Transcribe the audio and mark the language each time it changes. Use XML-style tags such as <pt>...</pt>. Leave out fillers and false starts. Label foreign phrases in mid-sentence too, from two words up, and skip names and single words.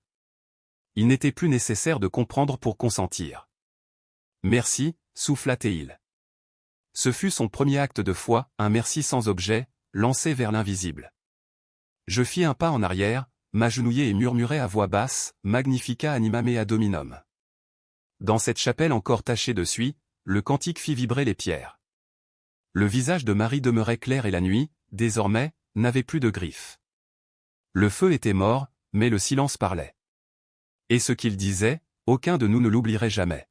<fr>Il n'était plus nécessaire de comprendre pour consentir. Merci, souffla-t-il. Ce fut son premier acte de foi, un merci sans objet, lancé vers l'invisible. Je fis un pas en arrière, m'agenouillai et murmurai à voix basse,</fr> <la>Magnifica anima mea dominum.</la> <fr>Dans cette chapelle encore tachée de suie, le cantique fit vibrer les pierres. Le visage de Marie demeurait clair et la nuit, désormais, n'avait plus de griffes. Le feu était mort, mais le silence parlait. Et ce qu'il disait, aucun de nous ne l'oublierait jamais.</fr>